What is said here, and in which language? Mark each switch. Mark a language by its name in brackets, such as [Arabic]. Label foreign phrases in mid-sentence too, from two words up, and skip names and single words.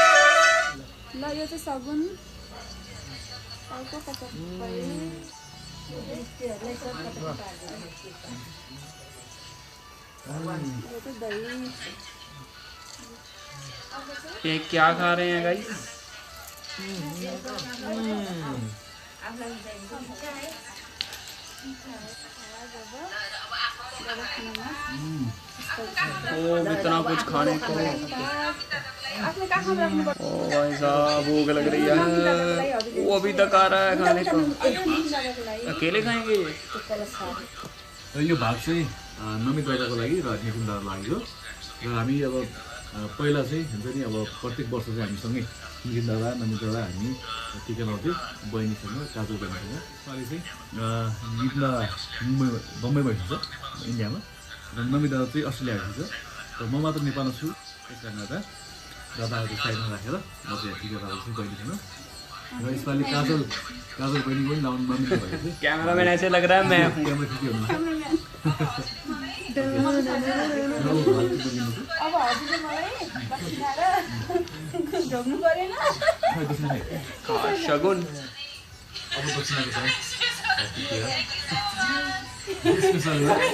[Nepali] ल यो चाहिँ सगुन अर्को पचास [Hindi] ये क्या खा रहे हैं गाइस? ओ इतना कुछ खाने को। ओ भाई साहब भूख लग रही है, वो अभी तक आ रहा है खाने को। अकेले खाएंगे ये? [Nepali] यो भाग चाहिँ नमित दादाको लागि र नितिन दादाको लागि हो। र हामी अब पहिला चाहिँ हुन्छ नि अब प्रत्येक वर्ष चाहिँ हामीसँगै नितिन दादा नमित दादा हामी टिका लाउँथ्यौँ बहिनीसँग काजल बहिनीसँग। अहिले चाहिँ नितिन दादा बम्बई बस्नुहुन्छ इन्डियामा र नमित दादा चाहिँ अस्ट्रेलिया आएको छ। र म मात्र नेपालमा छु, त्यस कारणले गर्दा दादाहरू साइडमा राखेर म चाहिँ टिका लाउँछु बहिनीसँग। र यसपालि काजल बहिनी पनि लाउनु नमिल्ने भएको थियो। [Hindi] कैमरामैन ऐसे लग रहा है मैं हूँ। [Nepali] क्यामेरा खिच्यो हुनुहुन्छ। अब हजुरले मलाई बसिनाएर ढोग्नु परेन। शगुन अब दक्षिणाको छ स्पेशल